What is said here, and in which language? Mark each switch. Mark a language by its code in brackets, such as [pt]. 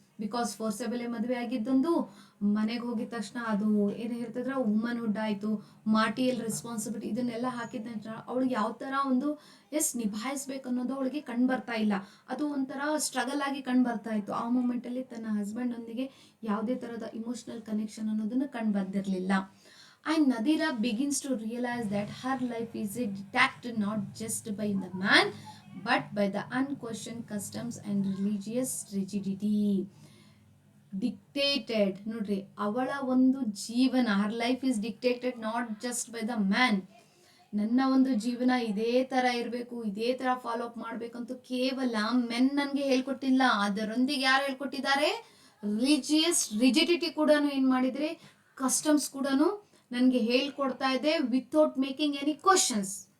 [kn] Because ಫೋರ್ಸೆಬಲ್ ಮದುವೆ ಆಗಿದ್ದೊಂದು, ಮನೆಗೆ ಹೋಗಿದ ತಕ್ಷಣ ಅದು ಏನು ಹೇಳ್ತಿದ್ರ ವುಮನ್ಹುಡ್ ಆಯಿತು, ಮಾಟಿಯಲ್ ರೆಸ್ಪಾನ್ಸಿಬಿಲಿಟಿ ಇದನ್ನೆಲ್ಲ ಹಾಕಿದ ನಂತರ ಅವಳಿಗೆ ಯಾವ ಥರ ಒಂದು ನಿಭಾಯಿಸ್ಬೇಕು ಅನ್ನೋದು ಅವಳಿಗೆ ಕಂಡು ಬರ್ತಾ ಇಲ್ಲ. ಅದು ಒಂಥರ ಸ್ಟ್ರಗಲ್ ಆಗಿ ಕಂಡು ಬರ್ತಾ ಇತ್ತು. ಆ ಮೂಮೆಂಟಲ್ಲಿ ತನ್ನ ಹಸ್ಬೆಂಡೊಂದಿಗೆ ಯಾವುದೇ ಥರದ ಇಮೋಷನಲ್ ಕನೆಕ್ಷನ್ ಅನ್ನೋದನ್ನು ಕಂಡು ಬಂದಿರಲಿಲ್ಲ. [en] And Nadira begins to realize that her life is detached not just by the man but by the unquestioned customs and religious rigidity. Dictated [kn] ನೋಡ್ರಿ, ಅವಳ ಒಂದು ಜೀವನ, [en] Her life is dictated not just by the man. [kn] ನನ್ನ ಒಂದು ಜೀವನ ಇದೇ ಥರ ಇರಬೇಕು, ಇದೇ ಥರ ಫಾಲೋ ಅಪ್ ಮಾಡಬೇಕಂತೂ ಕೇವಲ ಮೆನ್ ನನಗೆ ಹೇಳ್ಕೊಟ್ಟಿಲ್ಲ. ಅದರೊಂದಿಗೆ ಯಾರು ಹೇಳ್ಕೊಟ್ಟಿದ್ದಾರೆ? ರಿಲಿಜಿಯಸ್ ರಿಜಿಡಿಟಿ ಕೂಡ ಏನು ಮಾಡಿದರೆ, ಕಸ್ಟಮ್ಸ್ ಕೂಡ ನನಗೆ ಹೇಳ್ಕೊಡ್ತಾ ಇದೆ [en] Without making any questions.